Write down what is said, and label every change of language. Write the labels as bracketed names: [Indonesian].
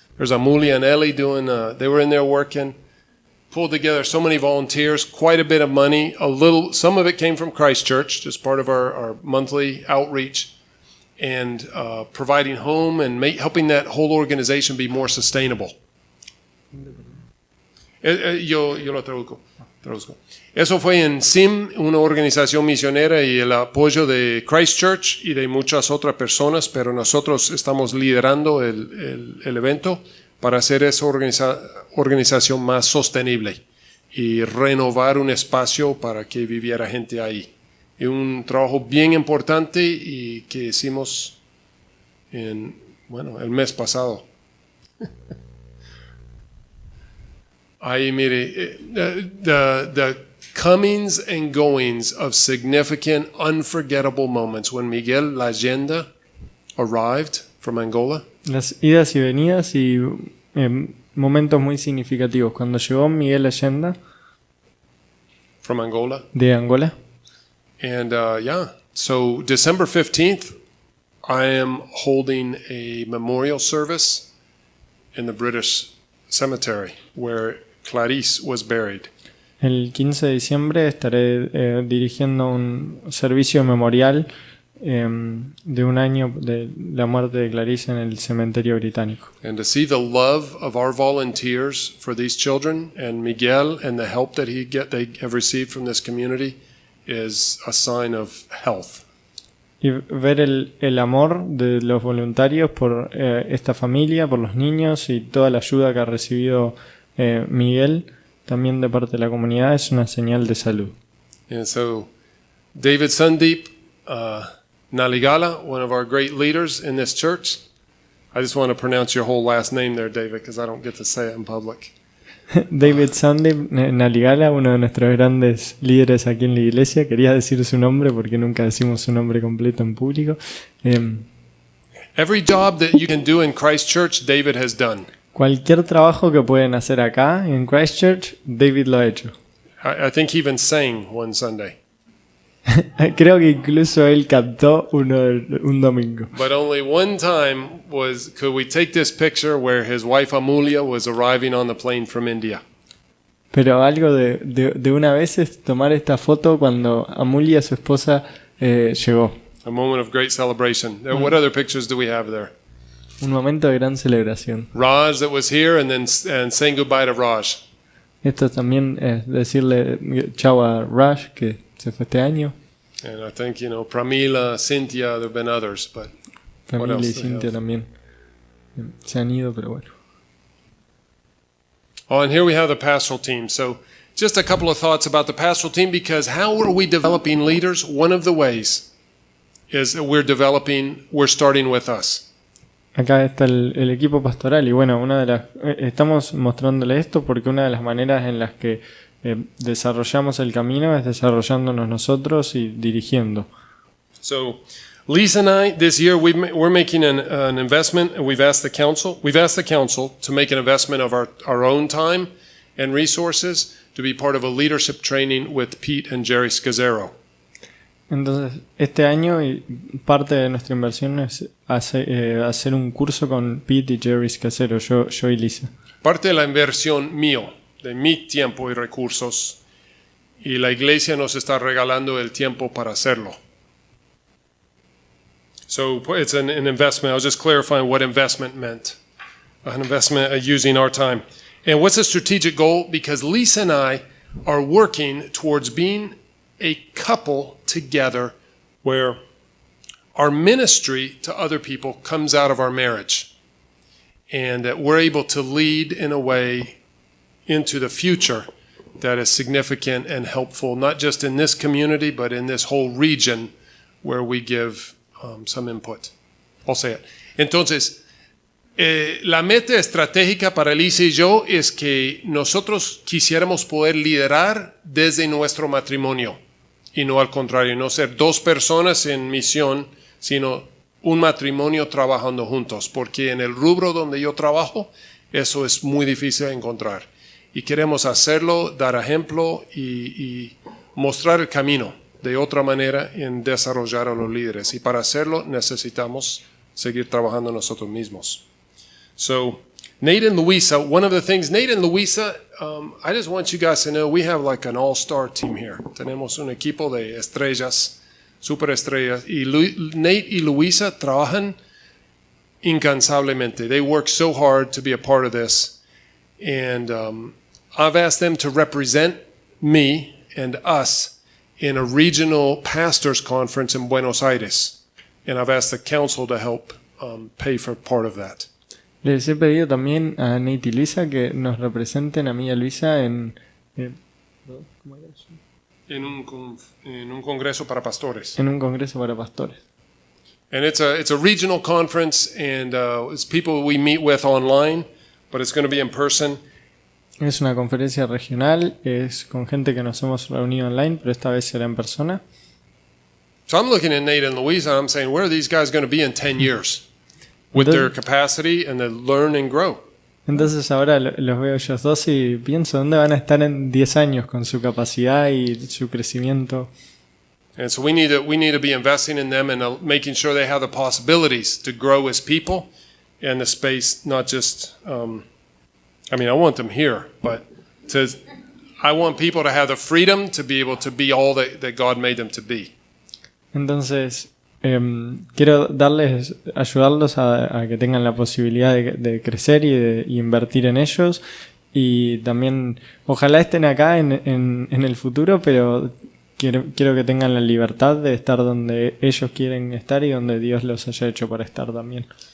[English] There's Amulia and Ellie doing, they were in there working. Pulled together so many volunteers, quite a bit of money. Some of it came from Christchurch, just part of our monthly outreach, and providing home and helping that whole organization be more sustainable. [Spanish] Yo lo traduzco. Eso fue en SIM, una organización misionera, y el apoyo de Christchurch y de muchas otras personas, pero nosotros estamos liderando el evento para hacer esa organización más sostenible y renovar un espacio para que viviera gente ahí. Y un trabajo bien importante y que hicimos el mes pasado. Ahí mire, [English] the comings and goings of significant, unforgettable moments. When Miguel Leyenda arrived from Angola. [Spanish] Las idas y venidas y momentos muy significativos. Cuando llegó Miguel Leyenda [English] from Angola. [Spanish] De Angola. [English] And so December 15th, I am holding a memorial service in the British cemetery where Clarice was buried. [Spanish] El 15 de diciembre estaré dirigiendo un servicio memorial de un año de la muerte de Clarice en el cementerio británico. [English] And to see the love of our volunteers for these children and Miguel and the help that they have received from this community is a sign of health. [Spanish] Y ver el amor de los voluntarios por esta familia, por los niños y toda la ayuda que ha recibido Miguel, también de parte de la comunidad, es una señal de salud. [English] And so David Sandeep Naligala, one of our great leaders in this church. I just want to pronounce your whole last name there, David, because I don't get to say it in public. [Spanish] David Sandeep Naligala, uno de nuestros grandes líderes aquí en la iglesia. Quería decir su nombre porque nunca decimos su nombre completo en público. [English] Every job that you can do in Christchurch, David has done. [Spanish] Cualquier trabajo que pueden hacer acá en Christchurch, David lo ha hecho. [English] I think he even sang one Sunday. [Spanish] Creo que incluso él cantó un domingo. [English] But only one time could we take this picture where his wife Amulia was arriving on the plane from India. [Spanish] Pero algo de una vez es tomar esta foto cuando Amulia, su esposa, llegó. [English] A moment of great celebration. What other pictures do we have there? [Spanish] Un momento de gran celebración. [English] Raj that was here and saying goodbye to Raj. [Spanish] Esto también es decirle chau a Raj, que se fue este año. [English] And I think, Pramila, Cynthia, there have been others, but [Spanish] Pramila y Cynthia también se han ido, pero bueno. [English] Oh, and here we have the pastoral team. So just a couple of thoughts about the pastoral team, because how are we developing leaders? One of the ways is that we're starting with us. [Spanish] Acá está el equipo pastoral y bueno, estamos mostrándole esto porque una de las maneras en las que desarrollamos el camino es desarrollándonos nosotros y dirigiendo. [English] So Lisa and I, this year, we're making an investment, and we've asked the council to make an investment of our own time and resources to be part of a leadership training with Pete and Jerry Scazzaro. [Spanish] Entonces, este año parte de nuestra inversión es hacer un curso con Pete y Jerry Scazzaro, yo y Lisa. Parte de la inversión mío, de mi tiempo y recursos, y la iglesia nos está regalando el tiempo para hacerlo. [English] So it's an investment. I was just clarifying what investment meant. An investment using our time. And what's the strategic goal? Because Lisa and I are working towards being a couple together where our ministry to other people comes out of our marriage. And that we're able to lead in a way into the future that is significant and helpful, not just in this community, but in this whole region where we give some input. I'll say it. [Spanish] Entonces, la meta estratégica para Lisa y yo es que nosotros quisiéramos poder liderar desde nuestro matrimonio y no al contrario, no ser dos personas en misión, sino un matrimonio trabajando juntos, porque en el rubro donde yo trabajo, eso es muy difícil de encontrar. Y queremos hacerlo, dar ejemplo y mostrar el camino de otra manera en desarrollar a los líderes. Y para hacerlo necesitamos seguir trabajando nosotros mismos. [English] So, Nate and Luisa, one of the things, Nate and Luisa, I just want you guys to know we have like an all-star team here. [Spanish] Tenemos un equipo de estrellas, superestrellas. Y Nate y Luisa trabajan incansablemente. [English] They work so hard to be a part of this. And I've asked them to represent me and us in a regional pastors conference in Buenos Aires. And I've asked the council to help pay for part of that. [Spanish] Les he pedido también a Nate y Luisa que nos representen a mí y a Luisa en ¿cómo era eso? En un congreso para pastores. En un congreso para pastores. [English] And it's a regional conference, and it's people we meet with online, but it's going to be in person. [Spanish] Es una conferencia regional, es con gente que nos hemos reunido online, pero esta vez será en persona. [English] So I'm looking at Nate and Louisa, and I'm saying, where are these guys going to be in 10 years? With their capacity and to learn and grow. [Spanish] Entonces ahora los veo ellos dos y pienso dónde van a estar en 10 años con su capacidad y su crecimiento. [English] And so we need to be investing in them and making sure they have the possibilities to grow as people and the space, not just, I want them here, but I want people to have the freedom to be able to be all that God made them to be. [Spanish] Entonces, quiero ayudarlos a que tengan la posibilidad de crecer y de invertir en ellos. Y también, ojalá estén acá en el futuro, pero quiero que tengan la libertad de estar donde ellos quieren estar y donde Dios los haya hecho para estar también.